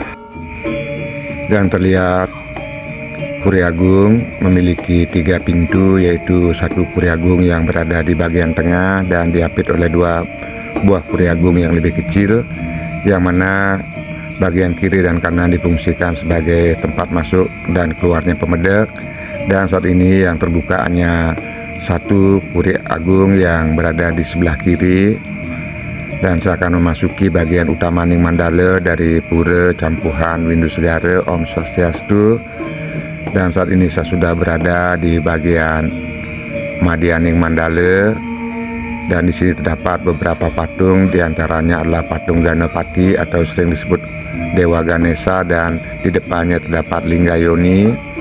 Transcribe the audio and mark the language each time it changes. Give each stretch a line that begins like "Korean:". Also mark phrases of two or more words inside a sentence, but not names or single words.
Indonesian: Dan terlihat Puri Agung memiliki 3 pintu, yaitu satu Puri Agung yang berada di bagian tengah dan diapit oleh 2 buah Puri Agung yang lebih kecil, yang mana bagian kiri dan kanan difungsikan sebagai tempat masuk dan keluarnya pemedek. Dan saat ini yang terbuka hanya satu Puri Agung yang berada di sebelah kiri. Dan saya akan memasuki bagian Utamaning Mandala dari Pura Campuhan Windu Segara.
Balinese: Om Swastiastu.
Indonesian: Dan saat ini saya sudah berada di bagian Madianing Mandala, dan di sini terdapat beberapa patung, diantaranya adalah patung Ganapati atau sering disebut Dewa Ganesha, dan di depannya terdapat Linggayoni.